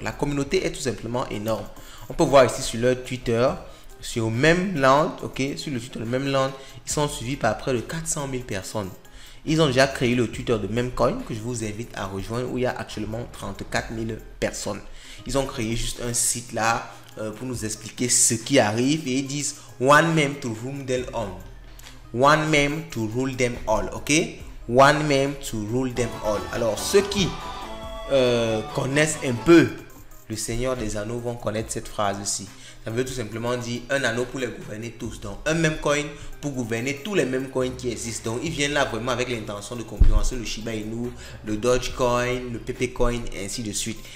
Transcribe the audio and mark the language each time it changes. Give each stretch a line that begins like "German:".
French: La communauté est tout simplement énorme. On peut voir ici sur leur Twitter, sur Memeland, ok, sur le Twitter de Memeland, ils sont suivis par près de 400 000 personnes. Ils ont déjà créé le Twitter de Memecoin que je vous invite à rejoindre où il y a actuellement 34 000 personnes. Ils ont créé juste un site là pour nous expliquer ce qui arrive et ils disent
English: One meme to rule them all. One meme to rule them all, ok? One meme to rule them all.
French: Alors ceux qui connaissent un peu le Seigneur des Anneaux vont connaître cette phrase-ci. Ça veut tout simplement dire un anneau pour les gouverner tous. Donc, un même coin pour gouverner tous les mêmes coins qui existent. Donc, ils viennent là vraiment avec l'intention de concurrencer le Shiba Inu, le Dogecoin, le Pepecoin et ainsi de suite.